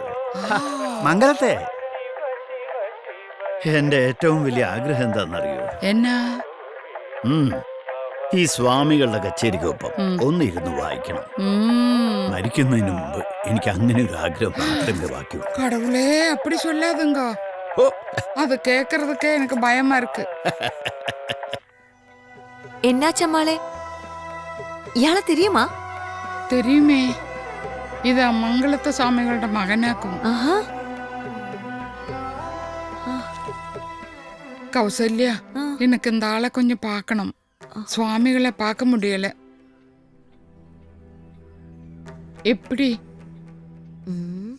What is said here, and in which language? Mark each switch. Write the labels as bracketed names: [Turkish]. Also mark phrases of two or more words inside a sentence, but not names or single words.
[Malayalam] മംഗലത്തെ എന്റെ ഏറ്റവും വലിയ ആഗ്രഹം എന്താണെന്നറിയോ? എന്നാ? ഈ സ്വാമികളുടെ കച്ചേരിക്കൊപ്പം ഒന്നിരുന്ന് വായിക്കണം. മരിക്കുന്നതിന് മുമ്പ് എനിക്ക് അങ്ങനെ ഒരു ആഗ്രഹം മാത്രമേ ബാക്കിയുള്ളൂ. [Tamil] கடவுளே அப்படி சொல்லாதுங்க. அது கேக்குறதுக்கே எனக்கு பயமா இருக்கு. [Malayalam] എന്നാച്ചമ്മാളെ, ഇയാളെ തെരിയുമാ? தெரியுமே, ഇത് മംഗളത്തെ സ്വാമികളുടെ മകനാക്കും. [Tamil] கௌசல்யா, எனக்கு இந்த ஆளை கொஞ்சம் பார்க்கணும். சுவாமிகளை பார்க்க முடியல. எப்படி?